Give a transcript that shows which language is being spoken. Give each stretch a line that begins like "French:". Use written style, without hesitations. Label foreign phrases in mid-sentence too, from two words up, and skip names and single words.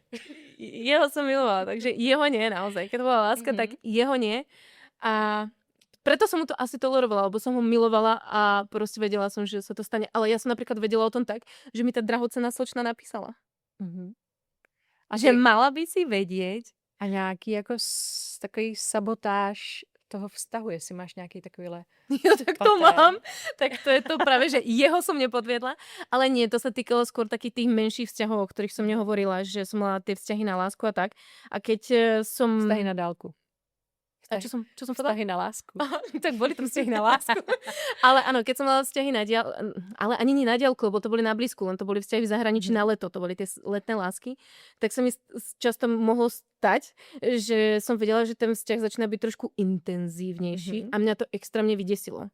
Slovak: Jeho som milovala, takže jeho nie naozaj. Keď to bola láska, tak jeho nie. A preto som mu to asi tolerovala, lebo som ho milovala a proste vedela som, že sa to stane. Ale ja som napríklad vedela o tom tak, že mi tá drahocenná slečna napísala. A že mala by si vedieť.
Czech: A nějaký jako takový sabotáž toho vztahu, jestli máš nějaký takovýhle... Jo, tak to mám.
Slovak: Tak to je to práve, že jeho som nepodviedla, ale nie, to sa týkalo skôr takých tých menších vzťahov, o ktorých som nehovorila, že som mala tie vzťahy na lásku a tak. A keď som...
Czech: Vztahy na dálku.
Slovak: A čo som povedala?
Czech: Vztahy na lásku.
Slovak: Tak boli tam vzťahy na lásku. Ale áno, keď som mala vzťahy na diaľku, ale ani nie na diaľku, lebo to boli na blízku, len to boli vzťahy v zahraničí na leto, to boli tie letné lásky, tak sa mi často mohlo stať, že som vedela, že ten vzťah začína byť trošku intenzívnejší a mňa to extrémne vydesilo.